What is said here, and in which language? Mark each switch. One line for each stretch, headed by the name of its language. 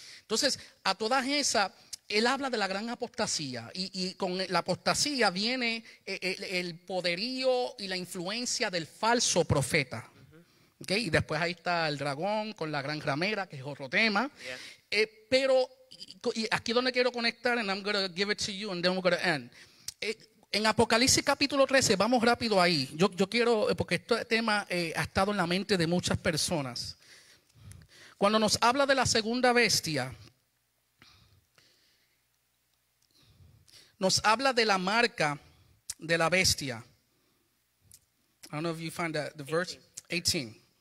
Spanish: Entonces, a todas esas, él habla de la gran apostasía. Y con la apostasía viene el poderío y la influencia del falso profeta. ¿Okay? Y después ahí está el dragón con la gran ramera, que es otro tema. Yeah. Pero... y aquí donde quiero conectar,
English: and I'm going to give it to you and then we're going to end.
Spanish: En Apocalipsis capítulo 13, vamos rápido ahí. Yo quiero, porque este tema ha estado en la mente de muchas personas. Cuando nos habla de la segunda bestia, nos habla de la marca de la bestia.
English: I don't know if you find the verse 18.